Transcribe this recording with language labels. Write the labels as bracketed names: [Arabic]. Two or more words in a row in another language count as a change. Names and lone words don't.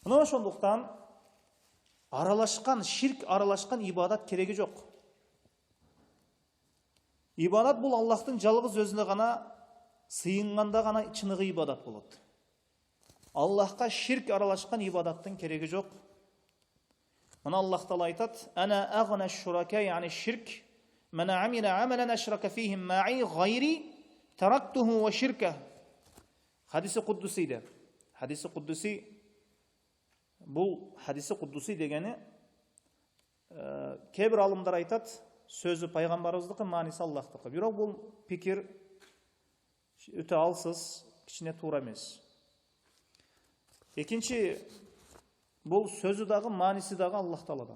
[Kyrgyz] Мына ошондуктан аралашкан, ширк аралашкан ибадат кереги жок. Ибадат бул Аллахтын жалгыз өзүнө гана сыйынганда гана чыныгы ибадат болот. Аллахка ширк аралашкан ибадаттын кереги жок. Мына Аллах Таала айтат: [Arabic] "أنا أغنى الشركاء عن الشرك من عمل عملا أشرك فيه معي غيري تركته وشركه." [Kyrgyz] Хадиси куддусиде. Хадиси куддуси бул хадиси куддуси дегени кээ бир алымдар айтат, сөзү пайгамбарыбыздыкы, мааниси Аллахтыкы. Бирок бул пикир өтө алсыз, кичине туура эмес. Экинчи, бул сөзү дагы, мааниси дагы Аллах Тааладан.